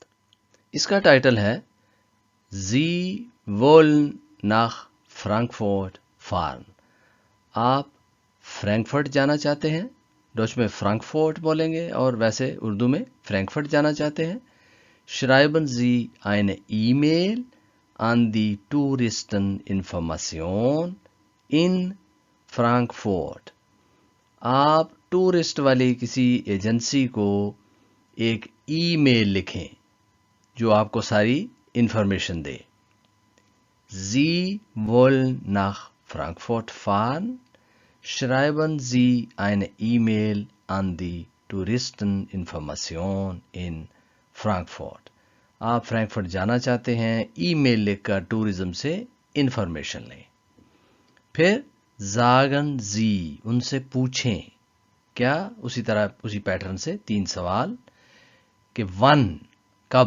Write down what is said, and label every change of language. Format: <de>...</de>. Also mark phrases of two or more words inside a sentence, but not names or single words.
<ur>اس کا ٹائٹل ہے</ur> <de>Sie wollen nach Frankfurt fahren.</de> <ur>آپ فرینکفرٹ جانا چاہتے ہیں. ڈوچ میں فرانکفورٹ بولیں گے اور ویسے اردو میں فرینکفرٹ جانا چاہتے ہیں.</ur> <de>Schreiben Sie eine E-Mail an die Touristeninformation in فرانکفورٹ.</de> <ur>آپ ٹورسٹ والی کسی ایجنسی کو ایک ای میل لکھیں جو آپ کو ساری انفارمیشن دے.</ur> <de>Sie wollen nach Frankfurt fahren. Schreiben Sie eine E-Mail an die Touristeninformation in Frankfurt.</de> <ur>آپ فرینکفرٹ جانا چاہتے ہیں، ای میل لکھ کر ٹورزم سے انفارمیشن لیں. پھر</ur> <de>Sagen Sie,</de> <ur>ان سے پوچھیں. کیا اسی طرح اسی پیٹرن سے 3 سوال کہ ون، کب.</ur>